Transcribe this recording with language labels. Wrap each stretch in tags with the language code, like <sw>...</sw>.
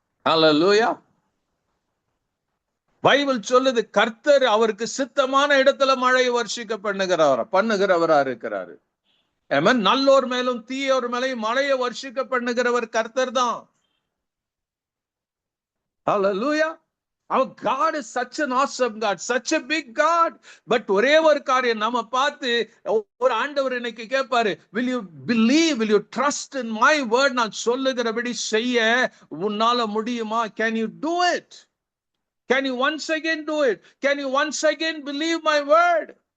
<ta>அல்லேலூயா. Bible சொல்லுது கர்த்தர் அவருக்கு சித்தமான இடத்துல மழையை வர்ஷிக்க பண்ணுகிறவரா இருக்கிறாரு. நல்லோர் மேலும் தீயோர் மேலையும் மழையை வர்ஷிக்க பண்ணுகிறவர் கர்த்தர் தான். அல்லேலூயா.</ta> <en>Our God is such an awesome God, such a big God. But</en> <ta>ஒரே ஒரு காரியம் நம்ம பார்த்து ஒரு ஆண்டவர் இன்னைக்கு கேட்பாரு,</ta> <en>will you believe, will you trust in my word?</en> <ta>நான் சொல்லுகிறபடி செய்ய உன்னால முடியுமா?</ta> <en>Can you do it? Can you once again do it? Can you once again believe my word?</en>